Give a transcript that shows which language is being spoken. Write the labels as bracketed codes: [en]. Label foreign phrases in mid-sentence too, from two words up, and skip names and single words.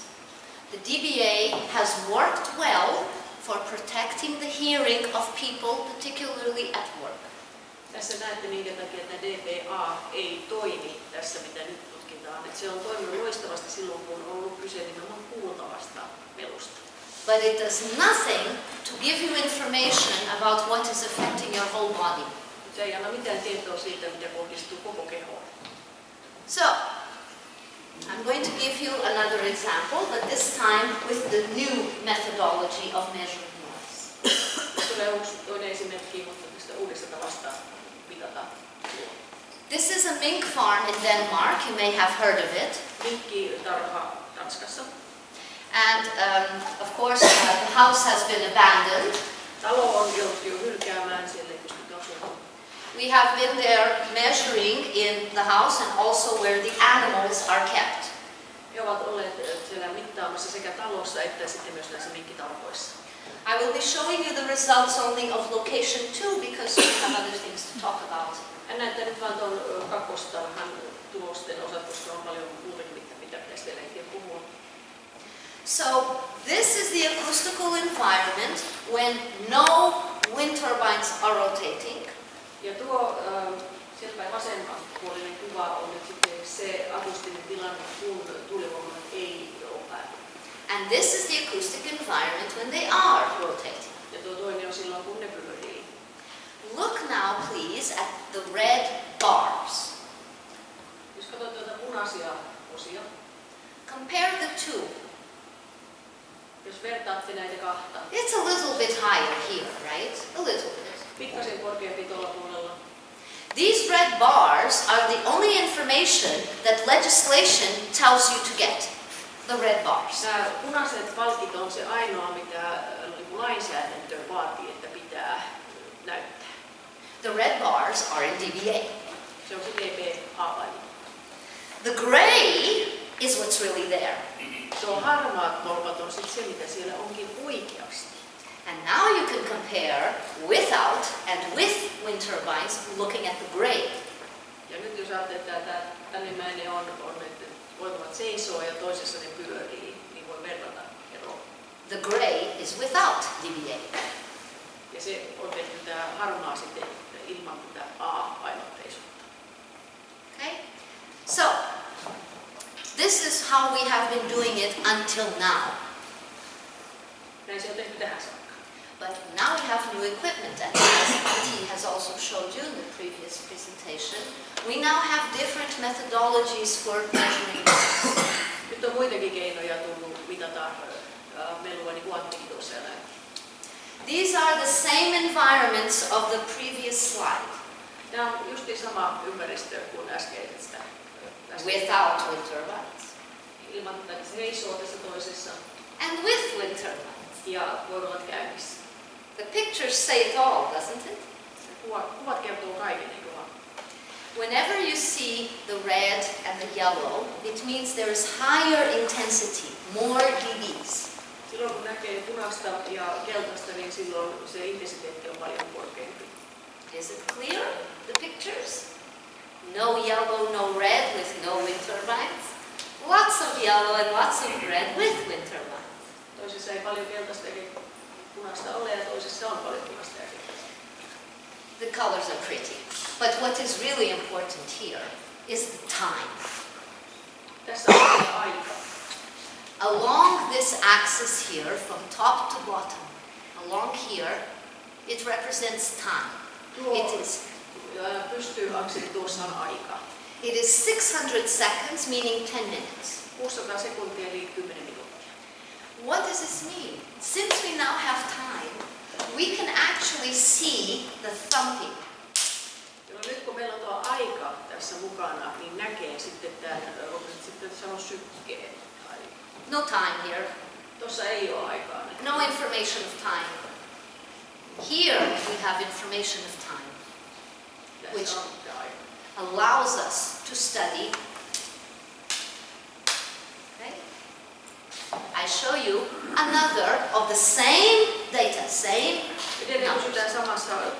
[en] The DBA has worked well for protecting the hearing of people, particularly at work. [fi] Tässä näette, minkä takia tämä DBA ei toimi tässä, mitä nyt tutkitaan. Että se on toiminut loistavasti silloin, kun on ollut kyse nimenomaan kuultavasta melusta. [en] But it does nothing to give you information about what is affecting your whole body. [fi] Se ei anna mitään tietoa siitä, mitä kohdistuu koko kehoon. [en] So, I'm going to give you another example, but this time with the new methodology of measuring noise. [fi] Tulee toinen esimerkki, mutta tästä uudesta tavasta mitata. [en] This is a mink farm in Denmark. You may have heard of it. [fi] Minkkitarha Tanskassa. [en] And of course, the house has been abandoned. [fi] Talo on jouduttu hylkäämään, siellä ei pystytty asumaan. [en] We have been there measuring in the house and also where the animals are kept. [fi] He ovat olleet siellä mittaamassa sekä talossa että sitten myös näissä minkkitarhoissa. [en] I will be showing you the results only of location 2 because we have other things to talk about. [fi] En näytä nyt vaan tuon kakkostarhan tulosten osat, koska on paljon muutakin, mitä pitäisi vielä ehtiä puhua. [en] So this is the acoustical environment when no wind turbines are rotating. [fi] Ja tuo sieltä päin vasemmanpuolinen kuva on nyt sitten se akustinen tilanne, kun tuulivoimalat ei ole päällä. [en] And this is the acoustic environment when they are rotating. [fi] Ja tuo toinen on silloin, kun ne pyörii. [en] Look now, please, at the red bars. [fi] Jos katsot tuota punaisia osia. [en] Compare the two. [fi] Jos vertaatte näitä kahta. [en] It's a little bit higher here, right? A little bit. [fi] Pikkasen korkeampi tuolla puolella. [en] These red bars are the only information that legislation tells you to get. The red bars. [fi] Nämä punaiset palkit on se ainoa, mitä lainsäädäntö vaatii, että pitää näyttää. [en] The red bars are in dBA. [fi] Se on se dB-haavainto. [en] The gray is what's really there. [fi] Tuo harmaat tolpat on sitten se, mitä siellä onkin oikeasti. [en] And now you can compare without and with wind turbines looking at the gray. [fi] Ja nyt jos ajattelee, että tänimmäinen on että voimat seisoo ja toisessa ne pyörii, niin voi verrata eroa. [en] The gray is without dBA. [fi] Ja se on tehty tämä harmaa sitten ilman tätä A-painotteisuutta. [en] Okay? So, this is how we have been doing it until now. [fi] Näin se on tehty tähän saakka. [en] But now we have new equipment, and as T has also showed you in the previous presentation, we now have different methodologies for measuring noise. [fi] Nyt on muitakin keinoja tullut mitata melua, niin kuin Anttikin tuossa ja näin. [en] These are the same environments of the previous slide. [fi] Tämä on juuri sama ympäristö kuin äskeisestä. [en] Without wind turbines. [fi] Ilman, että se seisoo tässä toisessa. [en] And with wind turbines. [fi] Ja voi olla käynnissä. [en] The pictures say it all, doesn't it? [fi] Kuvat kertoo kaiken, eikö vaan? [en] Whenever you see the red and the yellow, it means there is higher intensity, more dBs. [fi] Silloin kun näkee punaista ja keltaista, niin silloin se intensiteetti on paljon korkeampi. [en] Is it clear, the pictures? No yellow, no red with no wind turbines. Lots of yellow and lots of red with wind turbines. [fi] Toisessa ei paljon keltaista eikä punaista ole ja toisessa on paljon punaista ja keltaista. [en] The colors are pretty. But what is really important here is the time. [fi] Tässä on aika. [en] Along this axis here, from top to bottom, along here, it represents time. It is [fi] Pystyakseli tuossa on aika. [en] It is 600 seconds, meaning 10 minutes. [fi] 600 sekuntia eli 10 minuuttia. [en] What does this mean? Since we now have time, we can actually see the thumping. [fi] Nyt kun meillä on tuo aika tässä mukana, niin näkee sitten tämän, sitten sanon sykkeen. [en] No time here. [fi] Tuossa ei ole aikaa. [en] No information of time. Here we have information of time, which allows us to study. Okay? I show you another of the same data, same numbers.